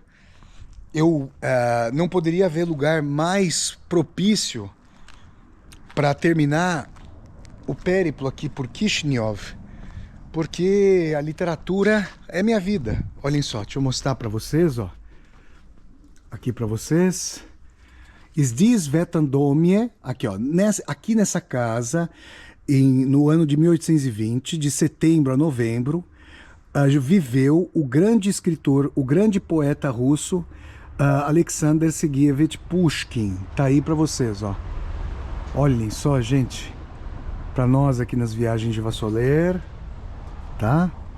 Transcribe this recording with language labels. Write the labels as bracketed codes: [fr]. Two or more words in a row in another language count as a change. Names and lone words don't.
[pt] Eu não poderia haver lugar mais propício para terminar o périplo aqui por Kishinev, porque a literatura é minha vida. Olhem só, deixa eu mostrar para vocês, ó. Aqui para vocês. [ru] Здесь в этом доме, [pt] aqui, ó, aqui nessa casa, no ano de 1820, de setembro a novembro, viveu o grande escritor, o grande poeta russo, Alexander Sergeyevich Pushkin. Tá aí para vocês, ó. Olhem só, gente, para nós aqui nas viagens de Vassoler, tá?